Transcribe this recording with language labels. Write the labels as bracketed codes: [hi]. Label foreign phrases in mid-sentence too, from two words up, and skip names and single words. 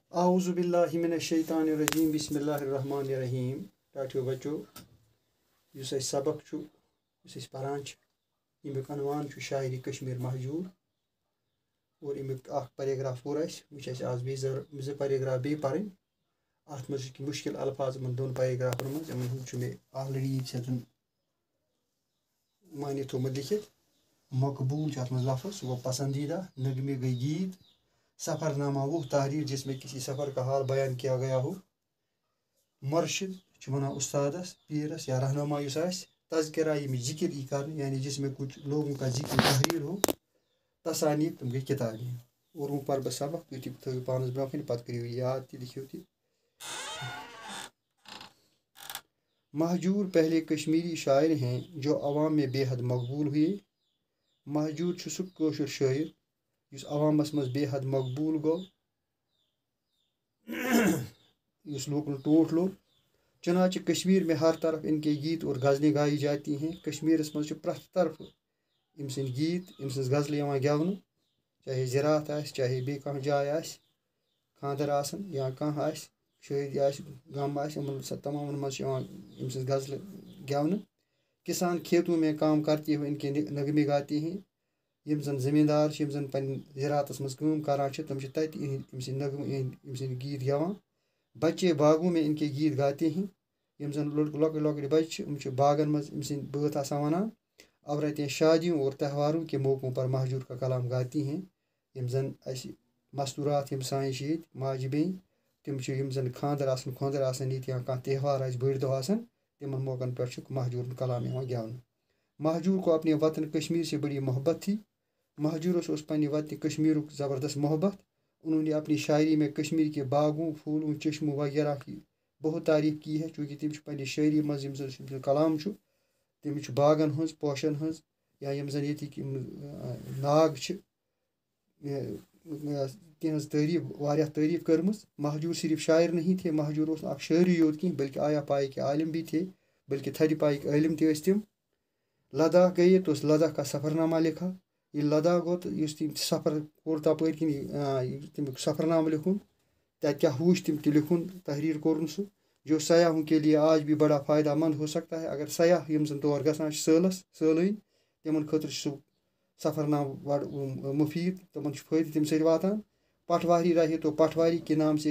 [ar] اعوذ باللہ من الشیطان الرجیم بسم اللہ الرحمن الرحیم [ks] ٹاٹھیو بچو یُس اَسہِ سبق چھُ یُس أسۍ پران چھِ ییٚمیُک عنوان چھُ شاعری کشمیٖر مہجوٗر اور اَمیُک اکھ پیراگراف پوٚر اَسہِ وۄنۍ چھِ اَسہِ آز بیٚیہِ زٕ پیراگراف بیٚیہِ پَرٕنۍ اَتھ منٛز چھِ کینٛہہ مُشکِل الفاظ یِمن دۄن پیراگرافن منٛز یِمن ہُنٛد چھُ مےٚ آلریڈی ییٚتہِ معنی تھوٚمُت لیکھِتھ مقبوٗل چھُ اَتھ منٛز لفظ سُہ گوٚو پسندیدہ نغمے گٔے گیت سفر نامہ [ur] وہ تحریر جس میں کسی سفر کا حال بیان کیا گیا ہو [ks] مرشد چھُ وَنان اُستادس پیٖرس یا رہنما یُس آسہِ تذکرہ ییٚمِچ ذکر یی کرنہٕ [ur] یعنی جس میں کچھ لوگوں کا ذکر تحریر ہو [ks] تصانیف تِم گٔے کِتابیں اور وۄنۍ پَرٕ بہٕ سبق تُہۍ تہِ تھٲیِو پانس برونٛہہ کَنہِ پتہٕ کٔرِو یہِ یاد تہِ لیکھِو تہِ [ur] مہجور پہلے کشمیری شاعر ہیں جو عوام میں بے حد مقبول ہوئے [ks] مہجور چھُ سُہ کٲشُر شٲعر یُس عوامس منٛز بے حد مقبوٗل گوٚو یُس لوٗکن ٹوٹھ لوٚگ [ur] چنانچہ کشمیر میں ہر طرف ان کے گیت اور غزلیں گائی جاتی ہیں [ks] کشمیرس منٛز چھُ پرٛٮ۪تھ طرفہٕ أمۍ سٕنٛدۍ گیٖت أمۍ سٕنٛز غزلہٕ یِوان گٮ۪ونہٕ چاہے زِراعت آسہِ چاہے بیٚیہِ کانٛہہ جاے آسہِ خانٛدر آسن یا کانٛہہ آسہِ شٲدی آسہِ غم آسہِ یِمن تمامن منٛز چھِ یِوان أمۍ سٕنٛز غزلہٕ گٮ۪ونہٕ [ur] کسان کھیتوں میں کام کرتے ہوئے ان کے نغمے گاتے ہیں [ks] یِم زن زٔمیٖندار چھِ یِم زن پنٕنۍ زِراعتس منٛز کٲم کران چھِ تِم چھِ تتہِ أمۍ سٕنٛدۍ نغمہٕ أمۍ سٕنٛدۍ گیٖت گٮ۪وان [ur] بچے باغوں میں ان کے گیت گاتے ہیں [ks] یِم زن لۄکٕٹۍ لۄکٕٹۍ بچہِ چھِ یِم چھِ باغن منٛز أمۍ سٕنٛدۍ بٲتھ آسان ونان [ur] عورتیں شادیوں اور تہواروں کے موقعوں پر مہجور کا کلام گاتی [ks] ہیں یِم زن اَسہِ مستوٗرات یِم سانہِ چھِ ییٚتہِ ماجہِ بیٚنہِ تِم چھِ یِم زن خانٛدر آسن خۄنٛدر آسن ییٚتہِ یا کانٛہہ تہوار آسہِ بٔڑۍ دۄہ آسن تِمن موقعن پٮ۪ٹھ چھُ مہجور ہُنٛد کلام یِوان گٮ۪ونہٕ [ur] مہجور کو اپنے وطن کشمیر سے بڑی محبت تھی [ks] مہجورس اوس پننہِ وطنہِ کشمیٖرُک زبردست محبت [ur] انہوں نے اپنی شاعری میں کشمیر کے باغوں پھولوں چشموں وغیرہ کی بہت تعریف کی ہے [ks] چوٗنٛکہِ تِم چھِ پننہِ شٲعری منٛز یِم زن کلام چھُ تِم چھُ باغن ہٕنٛز پوشن ہٕنٛز یا یِم زن ییٚتِکۍ یِم ناگ چھِ تِہنٛز تعریٖف واریاہ تعریٖف کٔرمٕژ [ur] مہجور صرف شاعر نہیں تھے [ks] مہجور اوس نہٕ اکھ شٲعری یوت کینٛہہ [ur] بلکہ آیا پایہِ کے عالم بھی تھے [ks] بلکہ تھدِ پایِکۍ عٲلم تہِ ٲسۍ تِم [ur] لداخ گٔیے تو لداخ کا سفر نامہ لکھا [ks] ییٚلہِ لداخ گوٚو تہٕ یُس تٔمۍ سفر کوٚر تپٲرۍ کِنۍ تمیُک سفر نامہ لیکھُن تتہِ کیاہ وٕچھ تِم تہِ لیکھُن تحریٖر کوٚرُن سُہ [ur] جو سیاحوں کے لیے آج بھی بڑا فایدہ مند ہو سکتا ہے [ks] اگر سیاح یِم زن تور گژھان چھِ سٲلٲنۍ تِمن خٲطرٕ چھُ سُہ سفر نامہ بڑٕ مُفیٖد تِمن چھُ فٲیدٕ تمہِ سۭتۍ واتان [ur] پٹواری رہے تو پٹواری کے نام سے